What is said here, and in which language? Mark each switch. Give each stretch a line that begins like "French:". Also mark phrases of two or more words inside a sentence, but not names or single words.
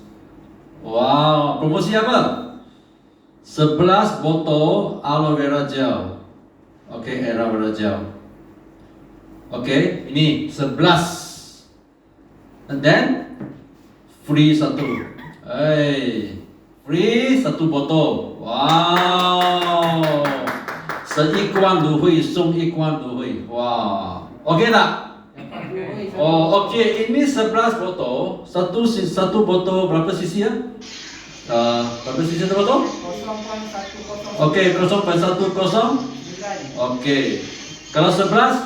Malay: Wow, promosi apa? 11 botol aloe vera gel. Okay, aloe vera gel. Okay, ini 11.
English: And then free satu.
Malay: Free satu botol. Wow.
Chinese: 11罐入会送1罐入会.
Malay: Wow. Okay tak? Okay, ini 11 botol. Satu botol berapa cc ya? Berapa cc satu botol? 0.10. Okay, 0.10. Okay. Kalau 11?